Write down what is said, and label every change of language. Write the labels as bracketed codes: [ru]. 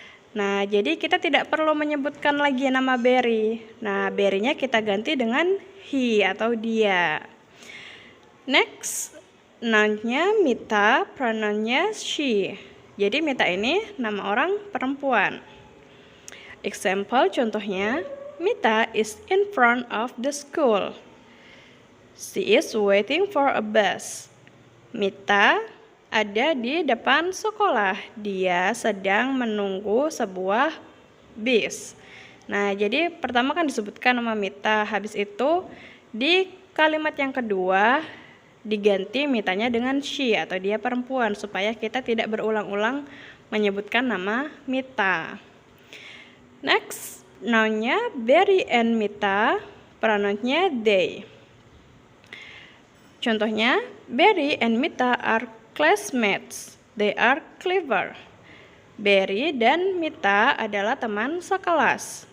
[id] Nah, jadi kita tidak perlu menyebutkan lagi nama Barry. Nah, Barry-nya kita ganti dengan he atau dia. Next, noun-nya Mita, pronoun-nya she. Jadi Mita ini nama orang perempuan. [en] Example [id] contohnya, [en] Mita is in front of the school. She is waiting for a bus. [id] Mita ada di depan sekolah. Dia sedang menunggu sebuah bis. Nah, jadi pertama kan disebutkan nama Mita. Habis itu di kalimat yang kedua diganti Mitanya dengan she atau dia perempuan supaya kita tidak berulang-ulang menyebutkan nama Mita. Next, noun-nya Barry and Mita, pronoun-nya they. Contohnya, [en] Barry and Mita are classmates. They are clever. [id] Barry dan Mita adalah teman sekelas.